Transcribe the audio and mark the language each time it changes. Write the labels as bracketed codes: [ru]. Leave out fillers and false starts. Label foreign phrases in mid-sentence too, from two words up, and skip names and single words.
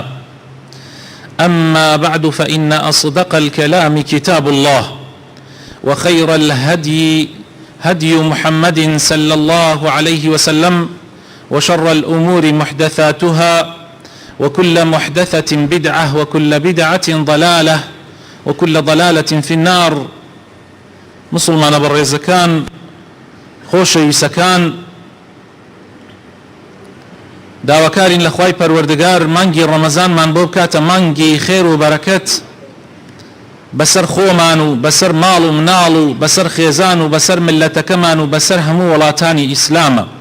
[ar] أما بعد، فإن أصدق الكلام كتاب الله، وخير الهدي هدي محمد صلى الله عليه وسلم، وشر الأمور محدثاتها، وكل محدثة بدعة، وكل بدعة ضلالة، وكل ضلالة في النار. [ckb] مسلمان برزكان خوشي سكان داوكارين لخواي پروردگار مانگی رمضان من بو بکاتە مانگی خێر و بەرەکەت بەسەر خۆمان و بەسەر ماڵ و مناڵ و بەسەر خێزان و بەسەر ملەتەکەمان و بەسەر هەموو وڵاتانی ئیسلامە.